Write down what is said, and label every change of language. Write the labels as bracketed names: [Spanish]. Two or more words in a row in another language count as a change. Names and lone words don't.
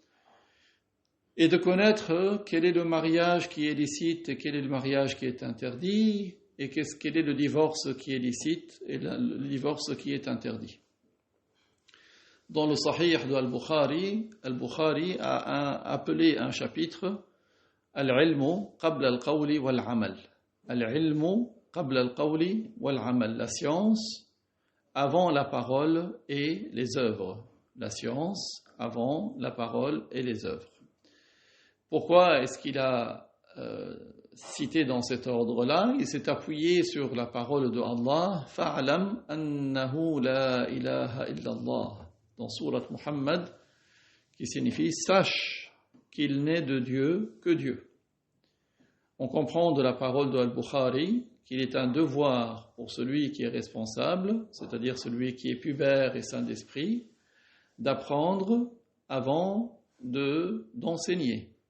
[French] et de connaître quel est le mariage qui est licite et quel est le mariage qui est interdit, et quel est le divorce qui est licite et le divorce qui est interdit. Dans le Sahih de Al-Bukhari a appelé un chapitre [Arabic] العلم قبل القول والعمل. العلم قبل القول والعمل. [French] La science avant la parole et les œuvres. La science avant la parole et les œuvres. Pourquoi est-ce qu'il a cité dans cet ordre-là? Il s'est appuyé sur la parole de Allah, [Arabic] فاعلم أنه لا إله إلا الله, [French] dans Surat Muhammad, qui signifie sache qu'il n'est de Dieu que Dieu. On comprend de la parole de Al-Bukhari qu'il est un devoir pour celui qui est responsable, c'est-à-dire celui qui est pubère et saint d'esprit, d'apprendre avant d'enseigner.